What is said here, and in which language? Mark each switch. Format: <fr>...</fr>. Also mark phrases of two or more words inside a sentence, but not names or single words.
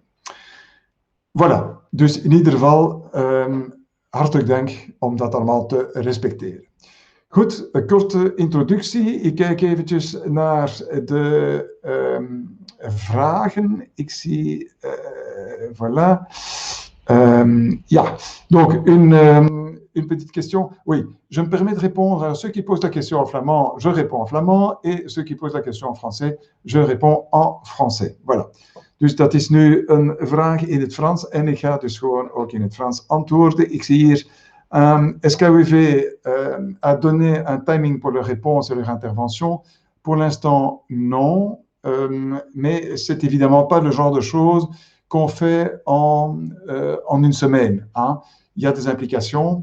<nl>Voilà, dus in ieder geval hartelijk dank om dat allemaal te respecteren. Goed, een korte introductie. Ik kijk eventjes naar de vragen. Ik zie, voilà. Ja,</nl> <fr>donc une petite question. Oui, je me permets de répondre à ceux qui posent la question en flamand, je réponds en flamand, et ceux qui posent la question en français, je réponds en français. Voilà.</fr> <nl>Dus dat is nu een vraag in het Frans en ik ga dus gewoon ook in het Frans antwoorden. Ik zie hier,</nl> <fr>est-ce qu'AOV a donné un timing pour leur réponse et leur intervention? Pour l'instant, non, mais c'est évidemment pas le genre de choses qu'on fait en une semaine. Hein. Il y a des implications.</fr>